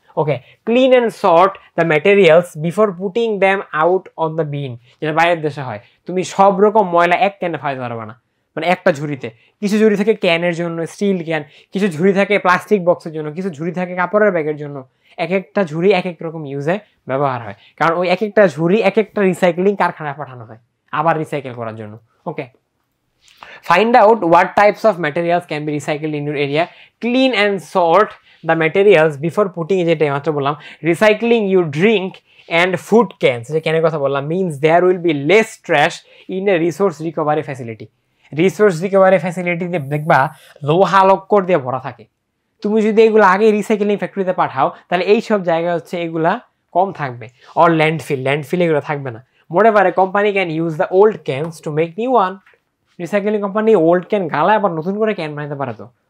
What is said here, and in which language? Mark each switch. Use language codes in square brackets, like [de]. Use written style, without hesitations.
[en] okay, clean and sort the materials before putting them out on the bin, [bn] যেটা বাইরের দেশে হয়, তুমি সব রকম ময়লা এক ক্যানে ফাইতে পারবে না, মানে একটা ঝুড়িতে। কিছু ঝুড়ি থাকে ক্যানের জন্য, স্টিল ক্যান, কিছু ঝুড়ি থাকে প্লাস্টিক বক্সের জন্য, কিছু ঝুড়ি থাকে কাপড়ের ব্যাগের জন্য। এক একটা ঝুড়ি এক এক রকম ইউজে ব্যবহার হয়, কারণ ওই এক একটা ঝুড়ি এক একটা রিসাইক্লিং কারখানায় পাঠানো হয় আবার রিসাইকেল করার জন্য। [en] okay, find out what types of materials can be recycled in your area, clean and sort the materials before putting, [bn] যেটা মাত্র বললাম, [en] recycling your drink and food cans, [bn] যে ক্যানের কথা বললাম, [en] means there will be less trash in a resource recovery facility. [bn] Resource recovery ফ্যাসিলিটিতে দেখবা লোহা লক্কর দিয়ে ভরা থাকে, তুমি যদি এগুলো আগে রিসাইকেলিং ফ্যাক্টরিতে পাঠাও তাহলে এই সব জায়গায় হচ্ছে এগুলা কম থাকবে। অর ল্যান্ডফিল এগুলো থাকবে না। [en] moreover, company can use the old cans to make new one, [bn] recycling company old can গালায় আবার নতুন করে ক্যান বানাতে পারে তো।